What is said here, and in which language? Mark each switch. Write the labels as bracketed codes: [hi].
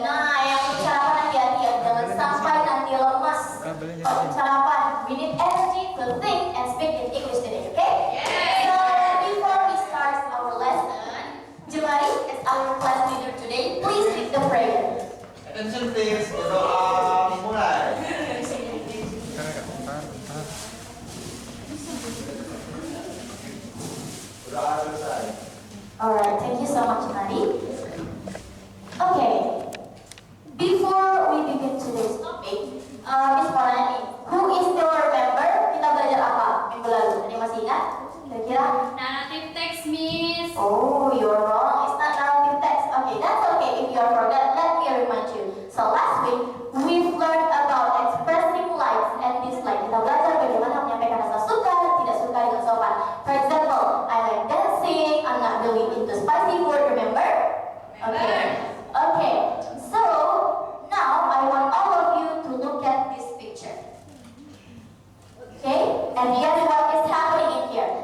[id] Nah, yang sarapan hati-hati ya, jangan sampai nanti lemas. Kalau sarapan, [en] we need energy to think and speak in English today, okay? So, before we start our lesson, Jemari, as our class leader today, please lead the prayer. Attention please, [id] berdoa mulai. Berdoa selesai. [en] Alright, thank you so much, Jemari. Okay, before we begin today's topic, Miss Farana nih, who is still remember [id] kita belajar apa minggu lalu? Ada yang masih ingat? Kira-kira? [en] Narrative text, Miss. Oh, you're wrong. It's not narrative text. Okay, that's okay. If you forgot, let me remind you. So last week we've learned about expressing likes and dislikes. [id] Kita belajar bagaimana menyampaikan rasa suka dan tidak suka dengan sopan. [en] For example, I like dancing. I'm not really into spicy food. Remember? Okay. Okay. So now I want all of you to look at this picture. Okay? And guess what is happening in here?